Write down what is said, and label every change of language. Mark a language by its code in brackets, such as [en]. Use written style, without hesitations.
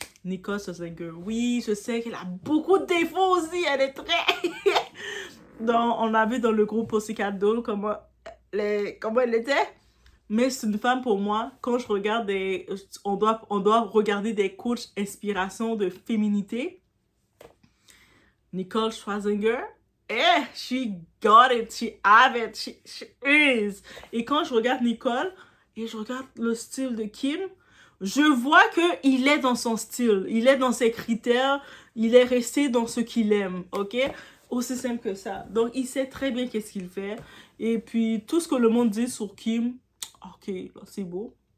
[fr] Nicole Scherzinger, oui, je sais qu'elle a beaucoup de défauts aussi, elle est très... on a vu dans le groupe Pussycat Dolls comment elle était. Mais c'est une femme pour moi, quand je regarde on doit regarder des coachs inspiration de féminité. [en] Nicole Scherzinger, she got it, she have it, she is. [fr] Et quand je regarde Nicole et je regarde le style de Kim, je vois qu'il est dans son style, il est dans ses critères, il est resté dans ce qu'il aime, ok? Aussi simple que ça. Donc, il sait très bien qu'est-ce qu'il fait. Et puis, tout ce que le monde dit sur Kim, ok, c'est beau.